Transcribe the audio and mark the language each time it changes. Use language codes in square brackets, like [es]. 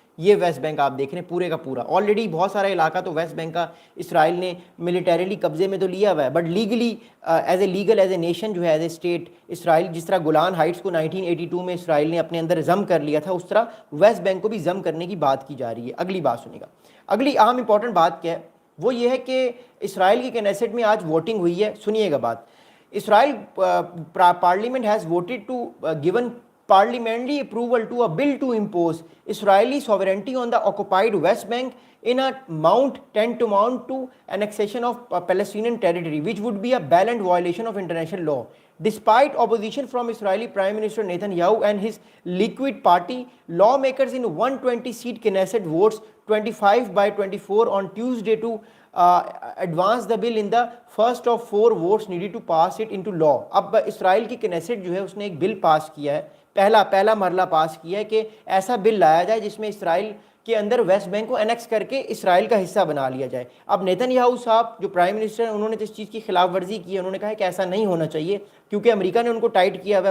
[ur] یہ waste bank آپ دیکھ رہے ہیں پورے کا پورا. آلریڈی بہت سارا علاقہ تو ویسٹ بینک کا اسرائیل نے ملیٹریلی قبضے میں تو لیا ہوا ہے, but legally as a nation جو ہے, ایز اے اسٹیٹ, اسرائیل جس طرح گولان ہائٹس کو 1982 میں اسرائیل نے اپنے اندر ضم کر لیا تھا, اس طرح ویسٹ بینک کو بھی ضم کرنے کی بات کی جا رہی ہے. اگلی بات سنیے گا. اگلی اہم امپورٹنٹ بات کیا ہے, وہ یہ ہے کہ اسرائیل کی کنیسٹ میں آج ووٹنگ ہوئی ہے. سنیے گا بات. [en] Israel parliament has voted to given parliamentary approval to a bill to impose Israeli sovereignty on the occupied West Bank in a tantamount to annexation of Palestinian territory, which would be a blatant violation of international law. Despite opposition from Israeli Prime Minister Netanyahu and his Liquid party, lawmakers in 120-seat Knesset votes 25-24 on Tuesday to advance the bill in the first of 4 votes needed to pass it into law. [ur] اب اسرائیل کی Knesset جو ہے اس نے ایک بل پاس کیا ہے, پہلا مرحلہ پاس کیا ہے کہ ایسا بل لایا جائے جس میں اسرائیل کے اندر ویسٹ بینک کو انیکس کر کے اسرائیل کا حصہ بنا لیا جائے. اب نیتن یاہو صاحب جو پرائم منسٹر ہیں انہوں نے اس چیز کی خلاف ورزی کی ہے. انہوں نے کہا کہ ایسا نہیں ہونا چاہیے کیونکہ امریکہ نے ان کو ٹائٹ کیا ہوا ہے.